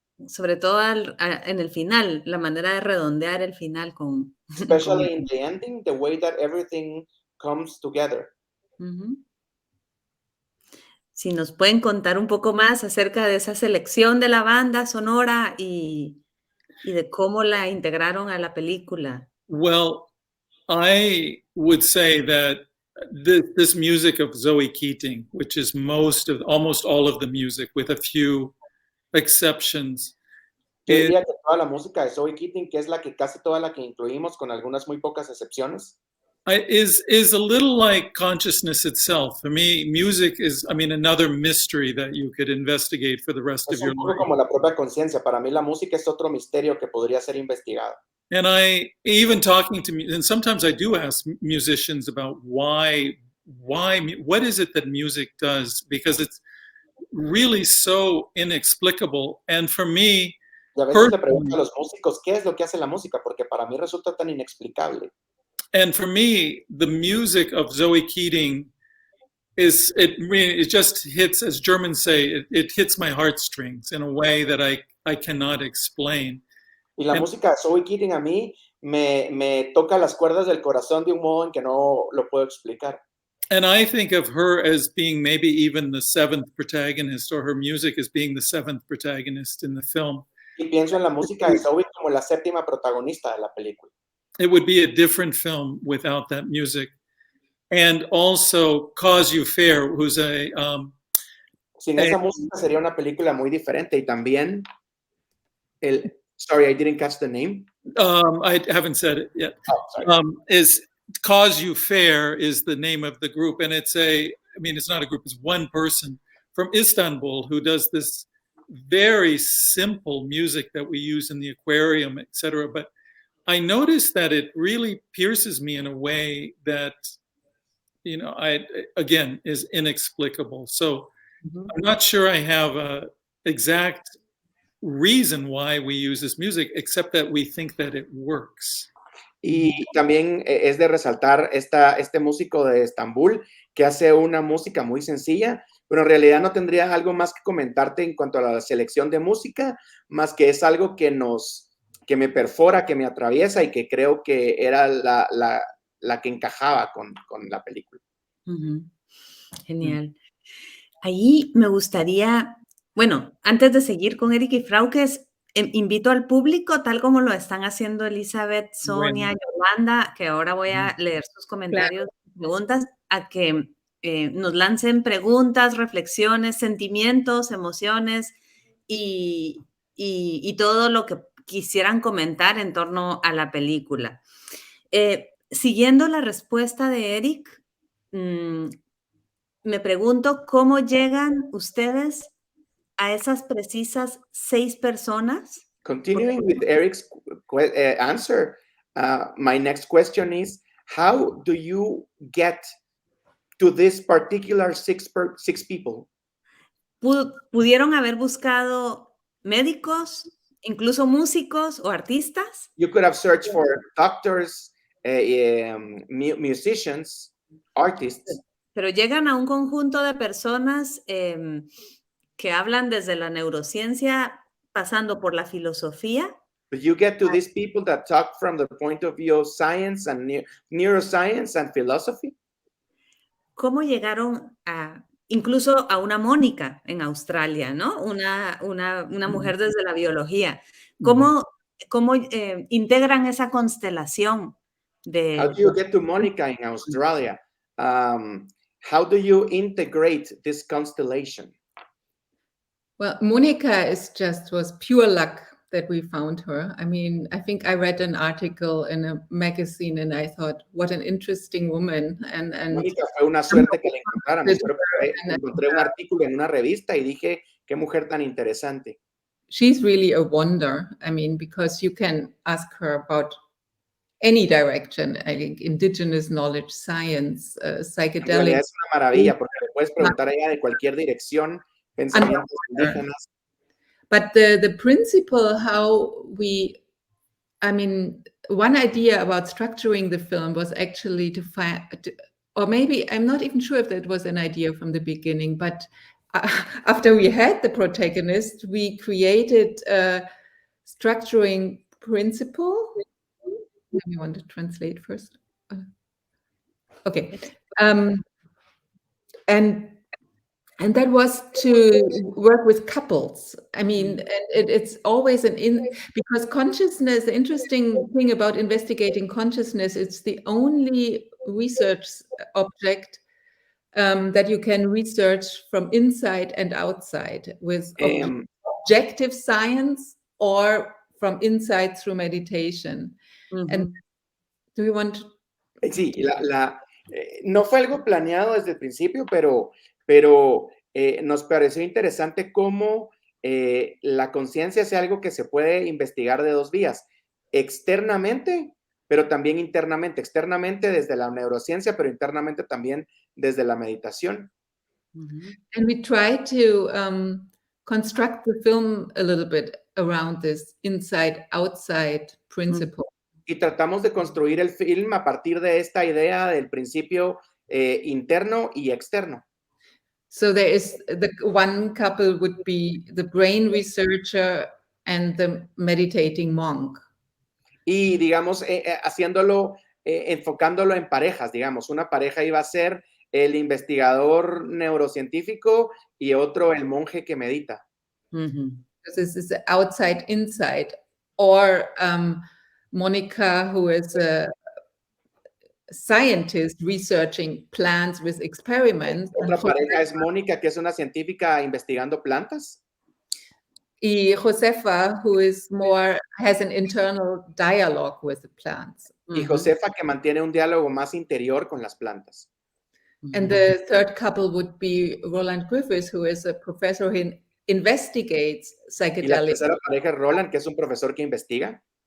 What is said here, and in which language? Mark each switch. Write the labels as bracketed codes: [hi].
[es] sobre todo en el final, la manera de redondear el final con... [en] especially in the ending, the way that everything comes together. Ujú. [es] Si nos pueden contar un poco más acerca de esa selección de la banda sonora y de cómo la integraron a la película. [en] Well, I would say that this music of Zoe Keating, which is almost all of the music, with a few exceptions, [es] Yo [en] is, [es] diría que toda la música de Zoe Keating, que es casi toda la que incluimos, con algunas muy pocas excepciones, [en] is a little like consciousness itself. For me, music is, another mystery that you could investigate for the rest of [es] es [en] your [es] un poco [en] life. [es] como la propia conciencia. Para mí la música es otro misterio que podría ser investigado. [en] And I even talking to me, and sometimes I do ask musicians about why, what is it that music does? Because it's really so inexplicable. And for me, [es] Y a veces le pregunto a los músicos, ¿qué es lo que hace la música? Porque para mí resulta tan inexplicable. [en] and for me, the music of Zoe Keating it just hits, as Germans say, it hits my heartstrings in a way that I cannot explain. [es] Y la música de Zoe Keating a mí me toca las cuerdas del corazón de un modo en que no lo puedo explicar. [en] And I think of her as being maybe even the seventh protagonist, or her music as being the seventh protagonist in the film. [es] Y pienso en la música de Zoe como la séptima protagonista de la película. [en] It would be a different film without that music. And also Cause You Fair, who's [es] Sin esa música sería una película muy diferente. Y también [en] sorry, I didn't catch the name. I haven't said it yet. Oh, sorry. Is Cause You Fair is the name of the group, and it's not a group, it's one person from Istanbul who does this very simple music that we use in the aquarium, etc. But I noticed that it really pierces me in a way that, again, is inexplicable. So I'm not sure I have a exact reason why we use this music, except that we think that it works. [es] Y también es de resaltar este músico de Estambul que hace una música muy sencilla, pero en realidad no tendría algo más que comentarte en cuanto a la selección de música, más que es algo que me perfora, que me atraviesa y que creo que era la que encajaba con la película. Uh-huh. Genial. Ahí me gustaría, bueno, antes de seguir con Eric y Fraukes, invito al público, tal como lo están haciendo Elizabeth, Sonia, Yolanda, que ahora voy a leer sus comentarios y preguntas, a que nos lancen preguntas, reflexiones, sentimientos, emociones y todo lo que quisieran comentar en torno a la película. Siguiendo la respuesta de Eric, me pregunto cómo llegan ustedes a esas precisas 6 personas. [en] Continuing with Eric's answer, my next question is, how do you get to this particular six people? [es] ¿Pudieron haber buscado médicos, incluso músicos o artistas? [en] You could have searched for doctors, musicians, artists. [es] Pero llegan a un conjunto de personas que hablan desde la neurociencia, pasando por la filosofía. [en] But you get to these people that talk from the point of view of science and neuroscience and philosophy. [es] ¿Cómo llegaron incluso a una Mónica en Australia, ¿no? Una mujer desde la biología. ¿Cómo integran esa constelación de... [en] How do you get to Monica in Australia? How do you integrate this constellation? Well, Monica was pure luck that we found her. I mean, I think I read an article in a magazine and I thought, what an interesting woman. And [es] Mónica fue una suerte que la encontráramos. Encontré un artículo en una revista y dije, qué mujer tan interesante. [en] She's really a wonder. I mean, because you can ask her about any direction, I think, indigenous knowledge, science, psychedelics. [es] Es una maravilla porque le puedes preguntar a ella de cualquier dirección, pensamientos indígenas. [en] But the principle how we, I mean, one idea about structuring the film was actually to find, or maybe I'm not even sure if that was an idea from the beginning, but after we had the protagonist, we created a structuring principle. Let me want to translate first. Okay. And that was to work with couples. I mean, it's always because consciousness, the interesting thing about investigating consciousness, it's the only research object that you can research from inside and outside with objective science or from inside through meditation. And do you want to... [es] Sí, no fue algo planeado desde el principio, pero nos pareció interesante cómo la conciencia es algo que se puede investigar de dos vías, externamente, pero también internamente. Externamente desde la neurociencia, pero internamente también desde la meditación. [en] And we try to construct the film a little bit around this inside-outside principle. [es] Y tratamos de construir el film a partir de esta idea del principio interno y externo. [en] So there is the one couple would be the brain researcher and the meditating monk. [es] Y digamos, haciéndolo, enfocándolo en parejas, digamos, una pareja iba a ser el investigador neurocientífico y otro el monje que medita. [en] This is outside, inside, or Monica, who is a scientist researching plants with experiments. [es] Otra pareja es Mónica, que es una científica investigando plantas. [en] Y Josefa, who is has an internal dialogue with the plants. [es] Y Josefa, que mantiene un diálogo más interior con las plantas. [en] And the third couple would be Roland Griffiths, who is a professor who investigates psychedelics. [es] Y la tercera pareja es Roland, que es un profesor que investiga.